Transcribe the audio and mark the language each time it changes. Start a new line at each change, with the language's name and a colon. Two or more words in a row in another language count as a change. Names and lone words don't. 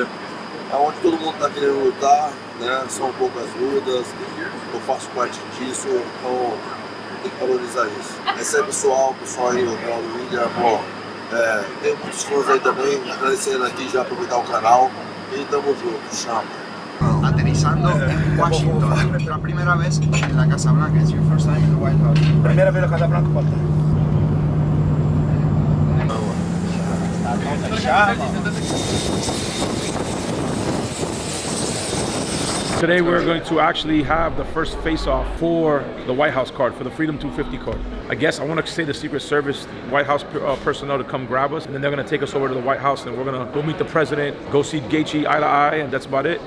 Portuguese: É onde todo mundo está querendo lutar, né? São poucas lutas, eu faço parte disso, então tem que valorizar isso. Esse é pessoal aí, o William, pô, tem muitos fãs aí também, agradecendo aqui, já aproveitar o canal e tamo junto, chama.
Spanish: Aterrizando en Washington, nuestra primera vez en la Casa Blanca.
English: It's your first time in the White House.
Portuguese: Primeira vez na Casa Blanca, pode
English: Today we're going to actually have the first face-off for the White House card, for the Freedom 250 card. I guess I want to say the Secret Service, White House personnel to come grab us, and then they're going to take us over to the White House, and we're going to go meet the president, go see Gaethje eye to eye, and that's about it.